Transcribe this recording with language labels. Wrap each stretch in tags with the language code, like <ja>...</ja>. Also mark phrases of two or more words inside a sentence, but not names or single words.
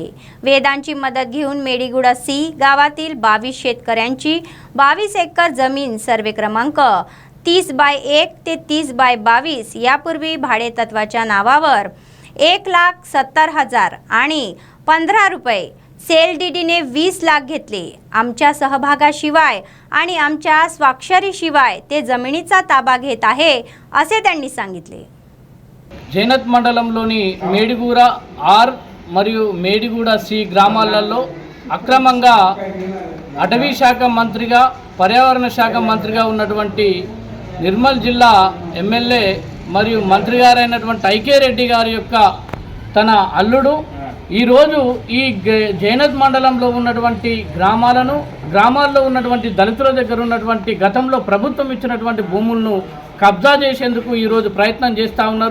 <mr>वेदांची मदत घेऊन मेडीगुडा C गावातील 22 शेतकऱ्यांची 22 एकर जमीन सर्वे क्रमांक 30/1 ते 30/22 यापूर्वी भाडेतत्वाच्या नावावर 1,70,000 आणि 15 रुपये सेल डीडीने 20 लाख घेतले. आमच्या सहभागाशिवाय आणि आमच्या स्वाक्षरीशिवाय ते जमिनीचा ताबा घेत आहे असे त्यांनी सांगितले.</mr> <te>జైనత్ మండలంలోని మేడిగూడ R మరియు మేడిగూడ C గ్రామాలలో అక్రమంగా అటవీ శాఖ మంత్రిగా పర్యావరణ శాఖ మంత్రిగా ఉన్నటువంటి నిర్మల్ జిల్లా ఎమ్మెల్యే మరియు మంత్రి గారైనటువంటి ఐకే రెడ్డి గారి యొక్క తన అల్లుడు ఈరోజు ఈ జైనత్ మండలంలో ఉన్నటువంటి గ్రామాల్లో ఉన్నటువంటి దళితుల దగ్గర ఉన్నటువంటి గతంలో ప్రభుత్వం ఇచ్చినటువంటి భూములను కబ్జా చేసేందుకు ఈరోజు ప్రయత్నం చేస్తూ ఉన్నారు.</te>